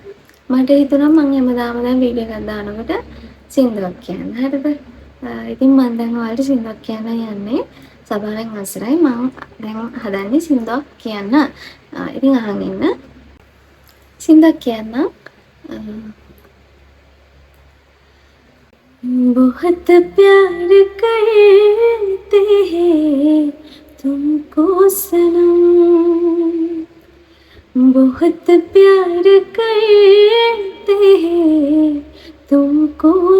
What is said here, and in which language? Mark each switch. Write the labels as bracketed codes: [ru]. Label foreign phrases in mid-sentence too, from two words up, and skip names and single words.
[si] මට හිතුණා මම හැමදාම දැන් වීඩියෝ එකක් දානකොට සින්දුවක් කියන්න. හරිද? ඉතින් මම දැන් ඔයාලට සින්දුවක් කියන්න යන්නේ. සබාවෙන් අවසරයි. මම දැන් හදන්නේ සින්දුවක් කියන්න. ඉතින් අහන් ඉන්න. සින්දුවක් කියන්න. [hi] बहुत प्यार करते हैं तुमको सनम, बहुत प्यार करते हैं तुमको